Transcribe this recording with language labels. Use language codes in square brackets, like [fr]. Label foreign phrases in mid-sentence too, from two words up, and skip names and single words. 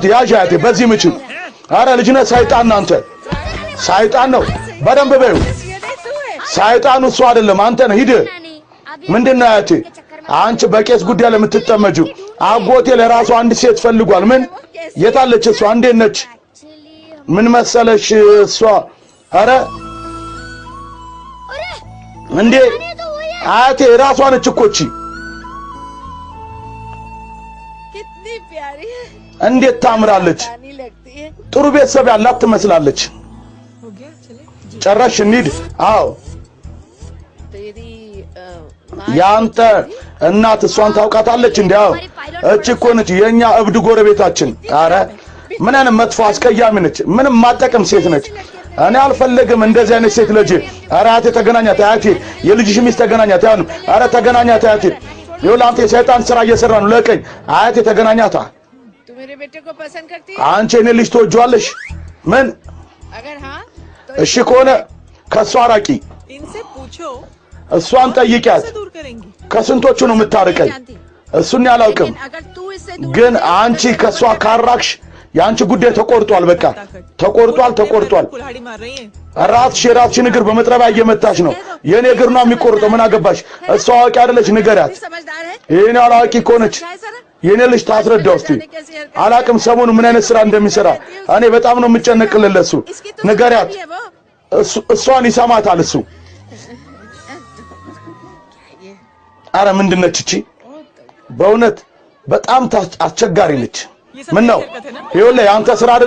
[am] ያዥ አያቴ በዚህ ምችል። አረ ልጅ ነህ ሰይጣን ነው አንተ። ሰይጣን ነው። በደንብ በይው። ሰይጣኑ እሱ አይደለም አንተ ነህ። ሂድ። ምንድነው አያቴ አንቺ በቄስ ጉዳይ ለምትጠመጂው? አጎቴ ለራሱ አንድ ሴት ፈልጓል። ምን የታለች እሷ? እንዴት ነች? ምን መሰለሽ እሷ አረ እንዴ አያቴ ራሷ ነች እኮ እቺ። [hi] कितनी प्यारी है [am] እንዴት ታምራለች! [hi] रानी लगती है [am] ጥሩ ቤተሰብ ያላት ትመስላለች። [hi] हो गया चले [am] ጨረሽ እንሂድ። አዎ [hi] तेरी [am] ያንተ እናት እሷን ታውቃታለች እንዴ? አዎ እቺ እኮ ነች የኛ እብድ ጎረቤታችን። አረ ምን አይነት መጥፎ አስቀያሚ ነች። ምንም ማጠቅም ሴት ነች። እኔ አልፈልግም እንደዚህ አይነት ሴት ልጅ። አረ አያቴ ተገናኛት። አያቴ የልጅሽ ሚስት ተገናኛት። ያን አረ ተገናኛት አያቴ። ይኸውልህ አንተ የሰይጣን ስራ እየሰራ ነው። ለቀኝ አያቴ ተገናኛታ። [hi] तू मेरे बेटे को पसंद करती है [am] አንቺ እኔ ልጅ ትወጂዋለሽ? ምን [hi] अगर हाँ तो [am] እሺ ከሆነ ከሷ ራቂ። [hi] इनसे पूछो [am] እሷን ጠይቂያት። [hi] से दूर करेंगी [am] ከስንቶቹ ነው የምታርቀኝ? እሱን ያላውቅም። [hi] अगर तू इससे दूर [am] ግን አንቺ ከሷ ካራክሽ የአንቺ ጉዳይ ተቆርጧል። በቃ ተቆርጧል። [hi] कुल्हाड़ी मार रही है [am] ራስሽን እግር በመጥረቢያ እየመታሽ ነው። የኔ እግር ነው የሚቆርጠው። ምን አገባሽ? እሷ አዋቂ አይደለች፣ ንገሪያት። [hi] समझदार है [am] የኔ አላዋቂ ከሆነች የኔ ልጅ ታስረዳው እስቲ። አላቅም ሰሞኑ ምን አይነት ስራ እንደሚሰራ። እኔ በጣም ነው የምጨነቅልለት ለሱ። ንገሪያት። እሷን ይሰማታል እሱ። አረ ምንድነች እቺ? በእውነት በጣም አስቸጋሪ ነች። ምን ነው ይኸውልህ አንተ ስራ አይደለ?